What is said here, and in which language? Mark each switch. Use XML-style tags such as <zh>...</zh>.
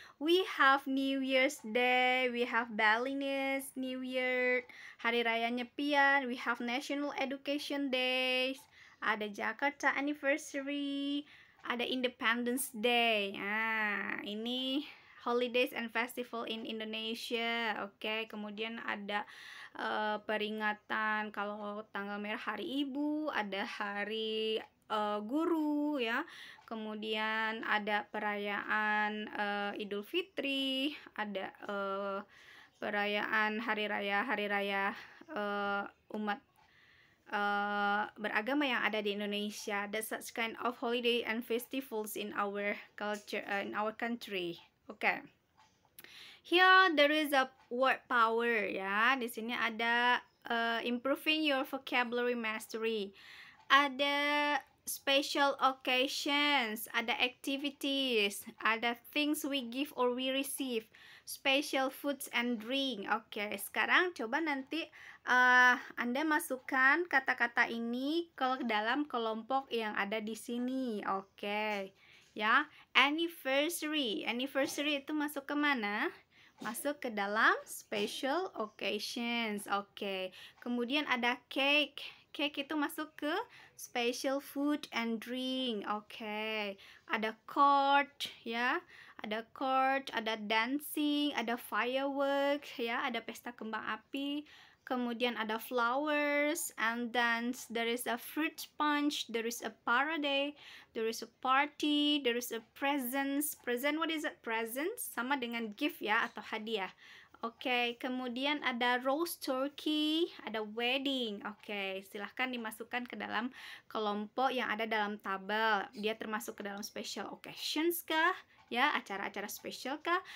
<en>We have New Year's Day, we have Balinese New Year, Hari Raya Nyepian, we have National Education Days, ada Jakarta Anniversary, ada Independence Day. Ini holidays and festival in Indonesia.</en> <id>Oke, kemudian ada peringatan kalau tanggal merah Hari Ibu, ada Hari Guru ya. kemudian ada perayaan Idul Fitri, ada perayaan hari raya umat beragama yang ada di Indonesia.</id> <en>There's such kind of holiday and festivals in our culture, in our country. Okay. Here there is a word power ya.</en> <id>Di sini ada</id> <en>improving your vocabulary mastery. Ada special occasions, ada activities, ada things we give or we receive, special foods and drink.</en> <id>Oke, sekarang coba nanti Anda masukkan kata-kata ini ke dalam kelompok yang ada di sini. Oke. Ya, anniversary. Anniversary itu masuk ke mana? Masuk ke dalam special occasions. Oke. Kemudian ada cake. Cake itu masuk ke special food and drink. Oke. Ada court ya. Ada court, ada dancing, ada firework ya, ada pesta kembang api. Kemudian ada</id> <en>flowers, and then there is a fruit punch, there is a parade, there is a party, there is a presents. Present, what is it?</en> <id>Presents sama dengan gift ya, atau hadiah. Oke, kemudian ada roast turkey, ada wedding. Oke, silahkan dimasukkan ke dalam kelompok yang ada dalam tabel. Dia termasuk ke dalam special occasions kah? Ya, acara-acara spesial kah?</id>